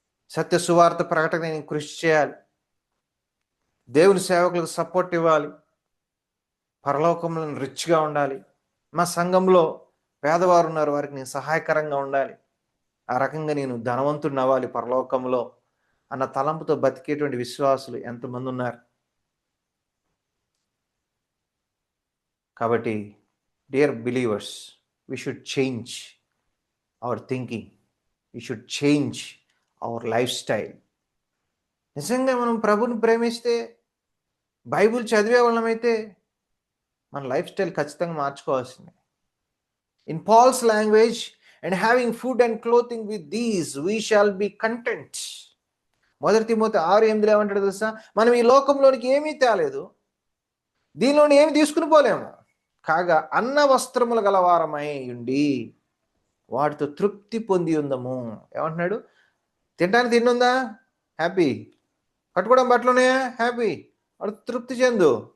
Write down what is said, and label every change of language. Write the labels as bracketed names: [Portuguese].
[Telugu] సత్య సువార్త ప్రకటన నేను కృషి చేయాలి, దేవుని సేవకులకు సపోర్ట్ ఇవ్వాలి, పరలోకంలో రిచ్గా ఉండాలి, మా సంఘంలో పేదవారు ఉన్నారు వారికి నేను సహాయకరంగా ఉండాలి, ఆ రకంగా నేను ధనవంతుడిని అవ్వాలి పరలోకంలో అన్న తలంపుతో బతికేటువంటి విశ్వాసులు ఎంతమంది ఉన్నారు. కాబట్టి [English] Dear believers, we should change our thinking, we should change our lifestyle. [Telugu] నిజంగా మనం ప్రభుని ప్రేమిస్తే, బైబిల్ చదివే వాళ్ళమైతే మన లైఫ్ స్టైల్ ఖచ్చితంగా మార్చుకోవాల్సిందే. [English] In Paul's language, and having food and clothing with these we shall be content. [Telugu] 1 Timothy 6:8 ఏమంటాడు తెలుసా? మనం ఈ లోకంలోనికి ఏమీ తేలేదు, దీనిలోని ఏమి తీసుకుని పోలేము, కాగా అన్న వస్త్రములు గలవారమై ఉండి వాటితో తృప్తి పొంది ఉందము. ఏమంటున్నాడు? తినడానికి తిన్నుందా? హ్యాపీ. కట్టుకోవడం బట్టలు ఉన్నాయా? హ్యాపీ. వాడు తృప్తి చెందు.